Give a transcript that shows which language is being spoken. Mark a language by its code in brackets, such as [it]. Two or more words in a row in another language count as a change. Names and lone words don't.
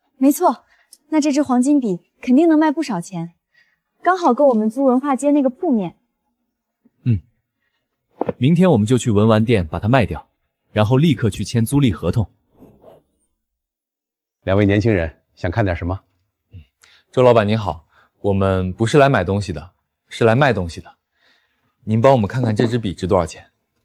[zh] 沒錯，那這支黃金筆肯定能賣不少錢，剛好夠我們租文化街那個鋪面。明天我們就去文玩店把它賣掉，然後立刻去簽租賃合同。兩位年輕人想看點什麼？周老板您好，我們不是來買東西的，是來賣東西的。您幫我們看看這支筆值多少錢？